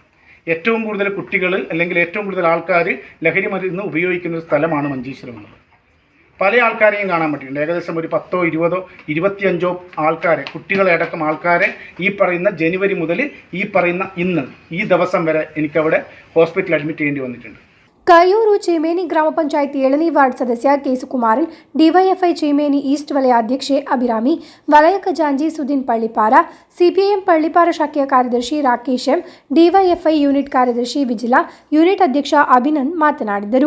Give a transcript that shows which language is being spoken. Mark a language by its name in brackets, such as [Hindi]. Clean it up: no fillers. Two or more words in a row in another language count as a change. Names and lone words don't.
[Malayalam] ഏറ്റവും കൂടുതൽ കുട്ടികൾ അല്ലെങ്കിൽ ഏറ്റവും കൂടുതൽ ആൾക്കാർ ലഹരി മരുന്ന് ഉപയോഗിക്കുന്ന ഒരു സ്ഥലമാണ് മഞ്ചേശ്വരം എന്നുള്ളത്. പല ആൾക്കാരെയും കാണാൻ പറ്റിയിട്ടുണ്ട്. ഏകദേശം ഒരു 10, 20, 25 ആൾക്കാരെ, കുട്ടികളെ അടക്കം ആൾക്കാരെ ഈ പറയുന്ന ജനുവരി മുതൽ ഈ പറയുന്ന ഈ ദിവസം വരെ എനിക്കവിടെ [English] hospital admit [Malayalam] ചെയ്യേണ്ടി വന്നിട്ടുണ്ട്. [Kannada] ಕೈಯೂರು ಚೇಮೇನಿ ಗ್ರಾಮ ಪಂಚಾಯತ್ 7ನೇ ವಾರ್ಡ್ ಸದಸ್ಯ ಕೇಸುಕುಮಾರನ್, ಡಿವೈಎಫ್ಐ ಚೇಮೇನಿ ಈಸ್ಟ್ ವಲಯ ಅಧ್ಯಕ್ಷೆ ಅಭಿರಾಮಿ, ವಲಯ ಖಜಾಂಜಿ ಸುದೀನ್ ಪಳ್ಳಿಪಾರ, ಸಿಪಿಎಂ ಪಳ್ಳಿಪಾರ ಶಾಖೆಯ ಕಾರ್ಯದರ್ಶಿ ರಾಕೇಶ್ ಎಂ, ಡಿವೈಎಫ್ಐ ಯೂನಿಟ್ ಕಾರ್ಯದರ್ಶಿ ವಿಜಿಲಾ, ಯೂನಿಟ್ ಅಧ್ಯಕ್ಷ ಅಭಿನಂದ್ ಮಾತನಾಡಿದರು.